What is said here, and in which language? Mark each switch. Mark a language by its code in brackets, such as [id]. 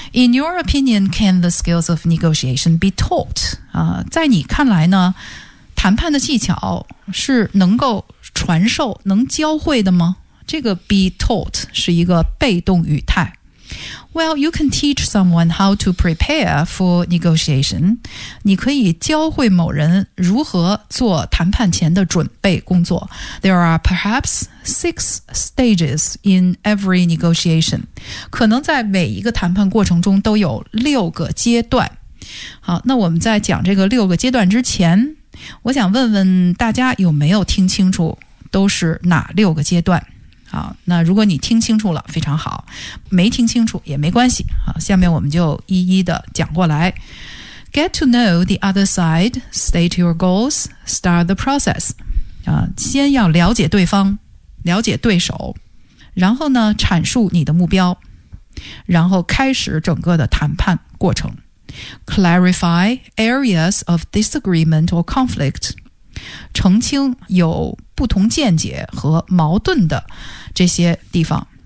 [en] In your opinion, can the skills of negotiation be taught? [zh] 在你看来呢谈判的技巧是能够传授能教会的吗这个 be taught 是一个被动语态。 [en] Well, you can teach someone how to prepare for negotiation. [zh] 你可以教会某人如何做谈判前的准备工作。 [en] There are perhaps 6 stages in every negotiation. [zh] 可能在每一个谈判过程中都有六个阶段。好，那我们在讲这个六个阶段之前，我想问问大家有没有听清楚都是哪六个阶段？好，那如果你听清楚了，非常好；没听清楚也没关系。好，下面我们就一一的讲过来。 [en] get to know the other side, state your goals, start the process. [zh] 先要了解对方，了解对手，然后呢，阐述你的目标，然后开始整个的谈判过程。 [en] Clarify areas of disagreement or conflict. [zh] 澄清有不同见解和矛盾的这些地方。